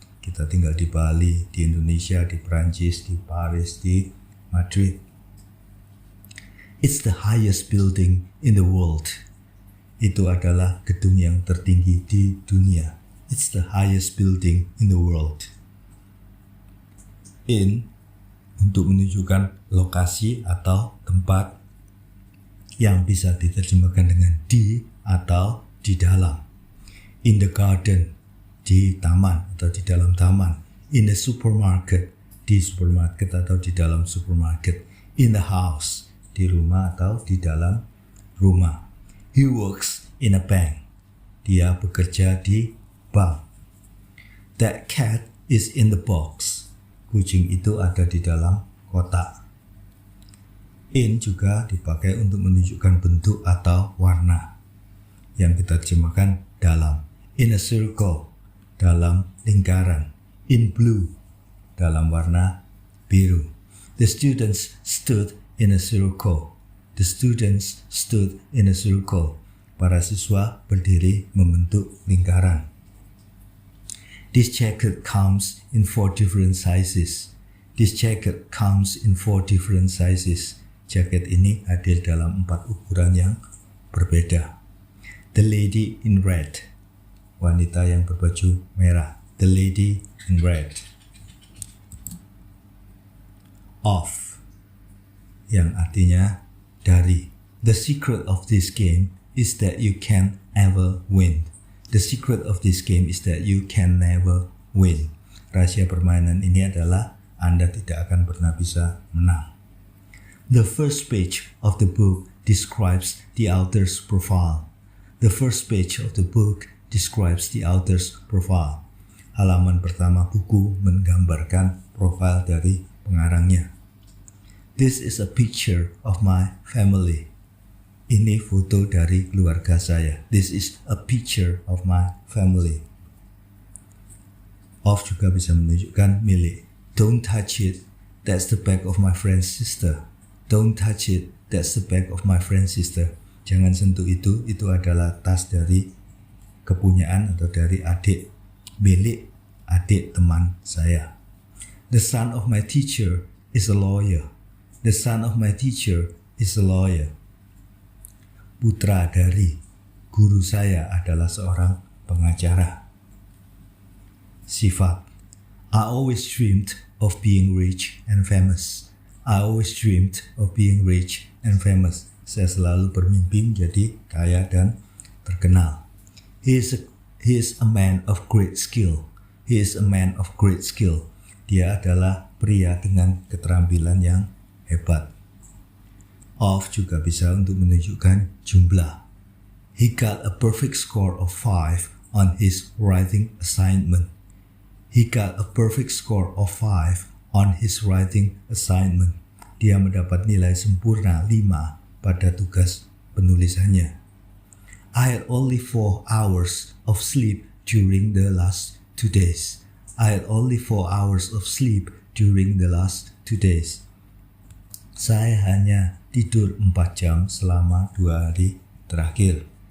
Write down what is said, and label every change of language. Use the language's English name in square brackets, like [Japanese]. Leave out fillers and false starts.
[Indonesian] Kita tinggal di Bali, di Indonesia, di Prancis, di Paris, di Madrid. [English] It's the highest building in the world. [Indonesian] Itu adalah gedung yang tertinggi di dunia. [English] It's the highest building in the world. [Indonesian] In untuk menunjukkan lokasi atau tempat yang bisa diterjemahkan dengan di atau di dalam. [English] In the garden, [Indonesian] di taman atau di dalam taman. [English] In the supermarket, [Indonesian] di supermarket atau di dalam supermarket. [English] In the house, [Indonesian] di rumah atau di dalam rumah. [English] He works in a bank. [Indonesian] Dia bekerja di bank. [English] That cat is in the box. [Indonesian] Kucing itu ada di dalam kotak. In juga dipakai untuk menunjukkan bentuk atau warna yang kita terjemahkan dalam. [English] In a circle, [Indonesian] dalam lingkaran. [English] In blue, [Indonesian] dalam warna biru. [English] The students stood in a circle. The students stood in a circle. [Indonesian] Para siswa berdiri membentuk lingkaran. [English] This jacket comes in 4 different sizes. This jacket comes in 4 different sizes. [Indonesian] Jaket ini hadir dalam 4 ukuran yang berbeda. [English] The lady in red. [Indonesian] Wanita yang berbaju merah. [English] The lady in red. [Indonesian] Of, yang artinya dari. [English] The secret of this game is that you can never win. The secret of this game is that you can never win. [Indonesian] Rahasia permainan ini adalah Anda tidak akan pernah bisa menang. [English] The first page of the book describes the author's profile. The first page of the book describes the author's profile. [Indonesian] Halaman pertama buku menggambarkan profil dari pengarangnya. [English] This is a picture of my family. [Indonesian] Ini foto dari keluarga saya. [English] This is a picture of my family. [Indonesian] Of juga bisa menunjukkan milik. [English] Don't touch it. That's the bag of my friend's sister. Don't touch it. That's the bag of my friend's sister. [Indonesian] Jangan sentuh itu. Itu adalah tas dari kepunyaan atau dari adik, milik adik teman saya. [English] The son of my teacher is a lawyer. The son of my teacher is a lawyer. [Indonesian] Putra dari guru saya adalah seorang pengacara. Sifat. [English] I always dreamed of being rich and famous. I always dreamed of being rich and famous. [Indonesian] Saya selalu bermimpi menjadi kaya dan terkenal. [English] He is a man of great skill. He is a man of great skill. [Indonesian] Dia adalah pria dengan keterampilan yang hebat. Of juga bisa untuk menunjukkan jumlah. [English] He got a perfect score of 5 on his writing assignment. He got a perfect score of 5 on his writing assignment. [Indonesian] Dia mendapat nilai sempurna 5 pada tugas penulisannya. [English] I had only 4 hours of sleep during the last 2 days. I had only 4 hours of sleep during the last 2 days. [Indonesian] Saya hanya tidur 4 jam selama 2 hari terakhir.